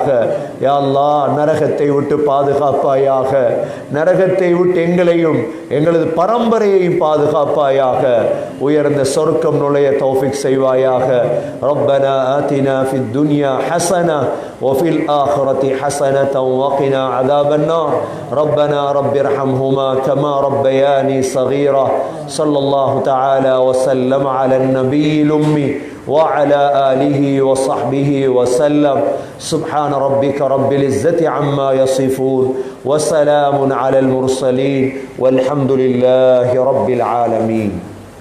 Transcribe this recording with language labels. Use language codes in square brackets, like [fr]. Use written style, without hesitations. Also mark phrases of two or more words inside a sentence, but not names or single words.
[ta] யா அல்லாஹ், நரகத்தை விட்டு பாதுகாப்பாயாக. நரகத்தை விட்டு எங்களையும் எங்களது பரம்பரையையும் பாதுகாப்பாயாக. உயர்ந்த சொர்க்கம் நுழைய தௌஃபீக் செய்வாயாக. [ar] ربنا آتنا في الدنيا حسنة وفي الآخرة حسنة وقنا وقنا عذاب النار ربنا رب ارحمهما كما ربياني صغيرا صلى الله تعالى وسلم على النبي الأمي وعلى آله وصحبه وسلم سبحان ربك رب العزة عما يصفون وسلام على المرسلين والحمد لله رب العالمين.